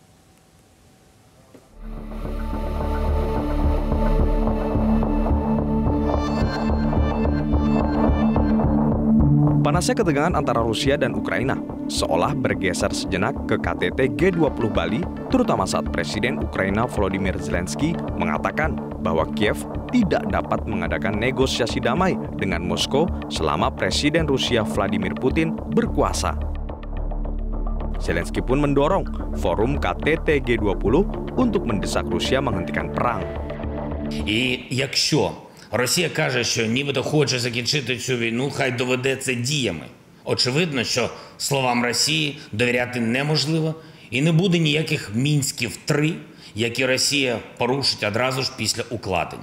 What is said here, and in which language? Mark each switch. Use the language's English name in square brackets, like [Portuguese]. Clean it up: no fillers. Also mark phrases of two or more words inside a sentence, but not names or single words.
[Indonesian] Panasnya ketegangan antara Rusia dan Ukraina seolah bergeser sejenak ke KTT G20 Bali, terutama saat Presiden Ukraina Volodymyr Zelensky mengatakan bahwa Kiev tidak dapat mengadakan negosiasi damai dengan Moskow selama Presiden Rusia Vladimir Putin berkuasa. Zelensky pun mendorong forum KTT G20 untuk mendesak Rusia menghentikan perang. [Ukrainian] І якщо Росія каже, що нібито хоче закінчити цю війну, хай доведе це діями. Очевидно, що словам Росії довіряти неможливо і не буде ніяких Мінськів 3, які Росія порушить одразу ж після укладення.